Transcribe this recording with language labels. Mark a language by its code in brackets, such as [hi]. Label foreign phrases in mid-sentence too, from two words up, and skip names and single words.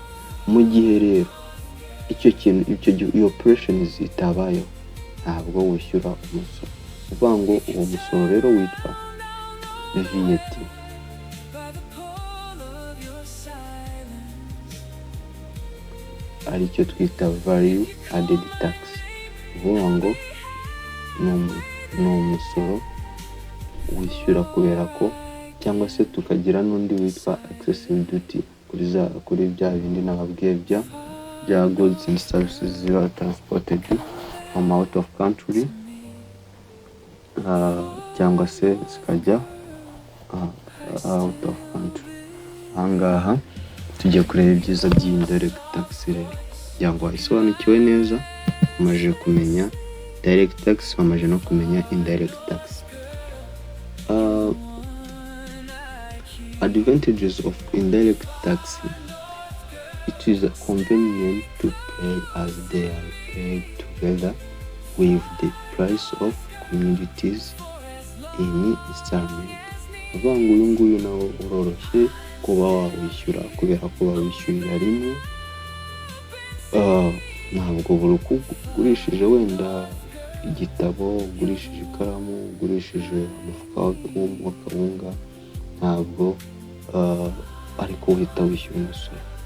[rw] Mu gihe rero iyo operations itabayeho, ntabwo wishyura umusoro. Uvuga ngo uwo musoro rero witwa VAT, aricyo twita [en] value added tax. [rw] Uvuga ngo ni umusoro wishyura kubera ko, cyangwa se tukagira n'undi witwa [en] excessive duty [rw] kuri bya bindi nababwiye bya [en] goods and services [rw] ziba [en] transported from out of country, [rw] cyangwa se zikajya [en] out of country. [rw] Ahangaha tujya kureba ibyiza by' [en] indirect tax [rw] rero, kugira ngo isobanukiwe neza. Umaze kumenya [en] direct tax, [rw] wamaze no kumenya [en] indirect tax. Advantages of indirect tax: it is convenient to pay as they are paid together with the price of commodities in installment. [rw] Uvuga ngo uyu nguyu nawo uroroshye kuba wawishyura kubera ko wawishyurira rimwe. Ntabwo buri uko ugurishije wenda igitabo, ugurishije ikaramu, ugurishije umufuka w'akawunga, ntabwo ariko uhita wishyura umusoro.